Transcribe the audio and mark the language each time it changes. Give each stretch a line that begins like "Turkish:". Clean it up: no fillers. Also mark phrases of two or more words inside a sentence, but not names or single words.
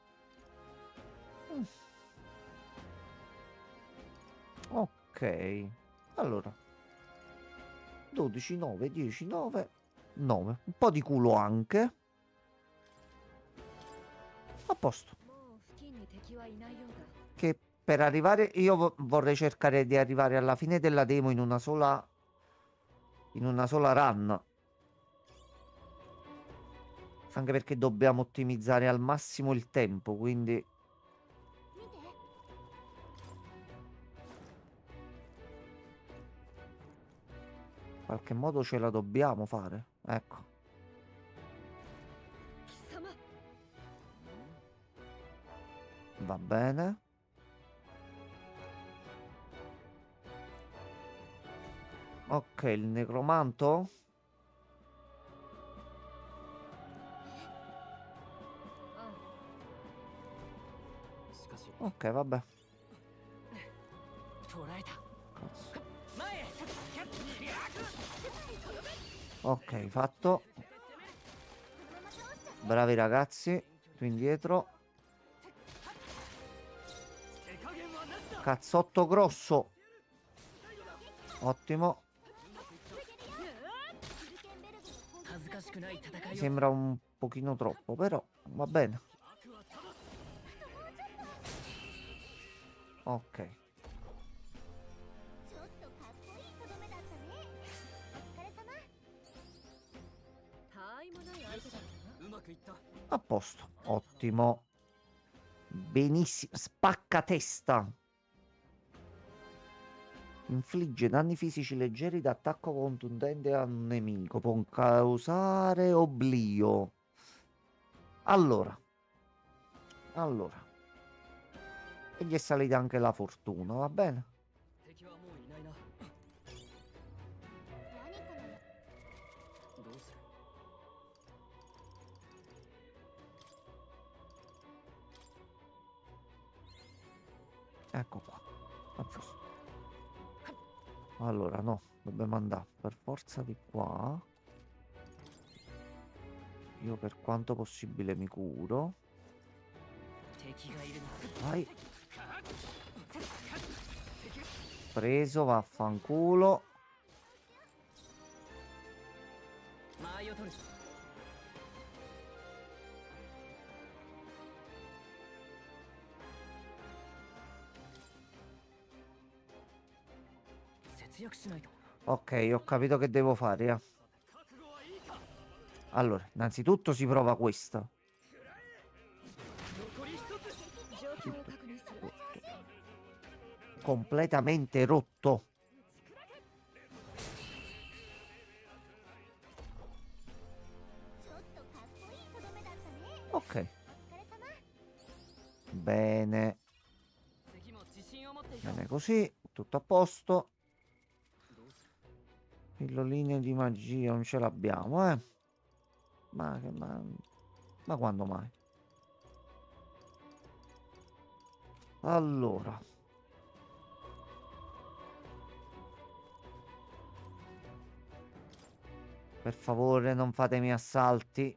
Italian: Ok. Allora. 12, 9, 10, 9, 9. Un po' di culo anche. A posto.
Japanese: もう付近に敵はいないようだ
Italian: Che per arrivare... Io vorrei cercare di arrivare alla fine della demo in una sola... In una sola run. Anche perché dobbiamo ottimizzare al massimo il tempo, quindi...
Japanese: 見て
Italian: In qualche modo ce la dobbiamo fare. Ecco.
Japanese: 貴様
Italian: Va bene. Ok, il necromanto.
Japanese: しかし
Italian: Ok, vabbè.
Japanese: 捉えた
Italian: Cazzo.
Japanese: 前へ
Italian: Ok, fatto. Bravi ragazzi. Tu indietro.
Japanese: 手加減はなしだ
Italian: Cazzotto grosso. Ottimo.
Japanese: 恥ずかしくない戦
Italian: Mi
Japanese: いを
Italian: sembra un pochino troppo, però va bene.
Japanese: 悪はただ
Italian: Ok.
Japanese: ちょっとかっこいいとどめだったね。お疲れ様。たわいもない相手だったな。うまくいった
Italian: A posto. Ottimo. Benissimo. Spacca testa. Infligge danni fisici leggeri d'attacco contundente a un nemico. Può causare oblio. Allora. E gli è salita anche la fortuna, va bene?
Japanese: 敵はもういないな何かのどうする
Italian: Ecco qua. A posto. Allora, no, dobbiamo andare per forza di qua. Io per quanto possibile mi curo.
Japanese: 敵がいるな
Italian: Vai. Preso, vaffanculo.
Japanese: 間合いを取る 節約しないと
Italian: Ok, ho capito che devo fare.
Japanese: 覚悟はいいか
Italian: Allora, innanzitutto si prova questa.
Japanese: 残り一つ状況を確認する。
Italian: Completamente rotto.
Japanese: ちょっとかっこいいとどめだったね。
Italian: Ok,
Japanese: お疲れ様。
Italian: bene.
Japanese: 次も自信を持っていこう
Italian: Bene così, tutto a posto.
Japanese: どうする
Italian: Pilloline di magia non ce l'abbiamo, eh. Ma quando mai? Allora. Per favore, non fatemi assalti.